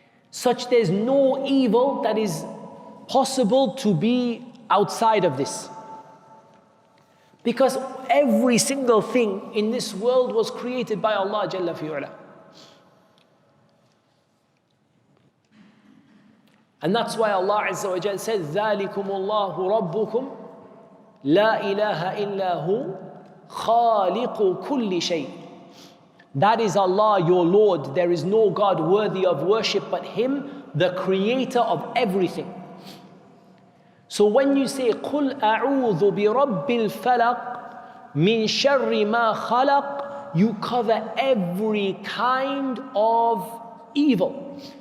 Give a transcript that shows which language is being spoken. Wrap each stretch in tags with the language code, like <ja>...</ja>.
<en>Such there's no evil that is possible to be outside of this. Because every single thing in this world was created by Allah Jalla fi'ala. And that's why Allah Azza wa Jal says,</en> <ar>ذَلِكُمُ اللَّهُ رَبُّكُمْ لَا إِلَهَ إِلَّا هُ خَالِقُ كُلِّ شَيْءٍ.</ar> <en>That is Allah, your Lord. There is no God worthy of worship but Him, the creator of everything. So when you say,</en> <ar>قُلْ أَعُوذُ بِرَبِّ الْفَلَقِ مِنْ شَرِّ مَا خَلَقَ,</ar> <en>you cover every kind of evil.</en>